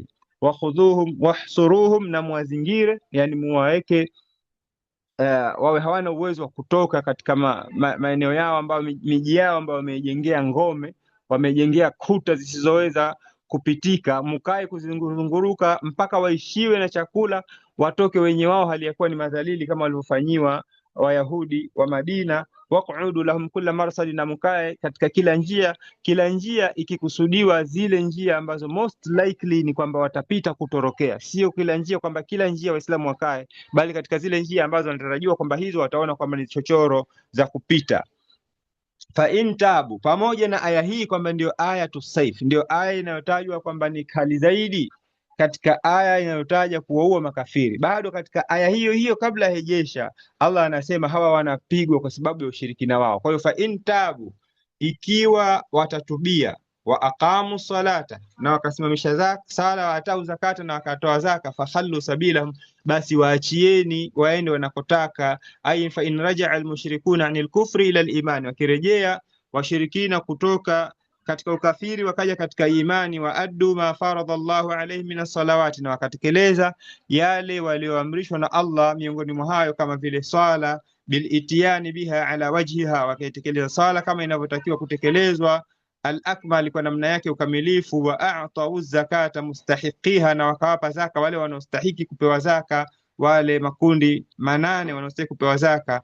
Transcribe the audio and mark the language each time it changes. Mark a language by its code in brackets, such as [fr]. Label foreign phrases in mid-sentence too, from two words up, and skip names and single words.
[ar] وخذوهم واحصروهم, [sw] na muwazingire, yani muwaweke wawe hawana uwezo wa kutoka katika maeneo yao ambayo miji yao ambayo wamejengea ngome, wamejengea kuta zisizoweza kupitika, mkae kuzunguruka mpaka waishiwe na chakula, watoke wenye wao hali ya kuwa ni madhalili kama walivyofanyiwa Wayahudi wa Madina. [ar] واقعدوا لهم كل مرصد, [sw] na mkae katika kila njia ikikusudiwa zile njia ambazo [en] most likely [sw] ni kwamba watapita kutorokea, sio kila njia kwamba kila njia Waislamu wakae, bali katika zile njia ambazo wanatarajiwa kwamba hizo wataona kwamba ni chochoro za kupita. [ar] فإن تابوا, [sw] pamoja na aya hii kwamba ndio aya tusaif, ndio aya inayotajwa kwamba ni kali zaidi katika aya inayotaja kuwaua makafiri, bado katika aya hiyo hiyo kabla ya hejesha Allah anasema hawa wanapigwa kwa sababu ya ushirikina wao. Kwa hiyo [ar] فإن تابوا, [sw] ikiwa watatubia, [ar] وأقاموا الصلاة, [sw] na wakasimamisha sala, [ar] وآتوا الزكاة, [sw] na wakatoa zaka, [ar] فخلوا سبيلهم, [sw] basi waachieni waende wanakotaka. [ar] أي فإن رجع المشركون عن الكفر إلى الإيمان, [sw] wakirejea washirikina kutoka katika ukafiri wakaja katika imani, [ar] وأدوا ما فرض الله عليه من الصلوات, [sw] na wakatekeleza yale walioamrishwa na Allah miongoni mwa hayo kama vile swala, [ar] بالإتيان بها على وجهها, [sw] wakaitekeleza swala kama inavyotakiwa kutekelezwa al-akmal, kwa namna yake ukamilifu. [ar] وأعطوا الزكاة مستحقيها, [sw] na wakawapa zaka wale wanaostahiki kupewa zaka, wale makundi 8 wanaostahili kupewa zaka.